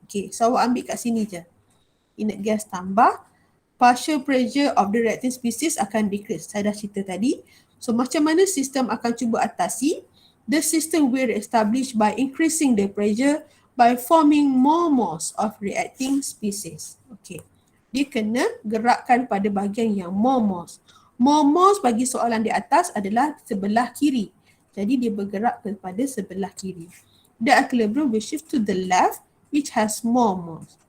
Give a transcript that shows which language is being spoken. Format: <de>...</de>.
<ms>Okay, so awak ambil kat sini je. Inert gas tambah,</ms> <en>partial pressure of the reacting species</en> <ms>akan</ms> <en>decrease.</en> <ms>Saya dah cerita tadi. So macam mana sistem akan cuba atasi?</ms> <en>The system will establish by increasing the pressure by forming more moles of reacting species.</en> <ms>Okay, dia kena gerakkan pada bahagian yang</ms> <en>more moles. More moles</en> <ms>bagi soalan di atas adalah sebelah kiri. Jadi dia bergerak kepada sebelah kiri.</ms> <en>The equilibrium will shift to the left which has more moles.</en>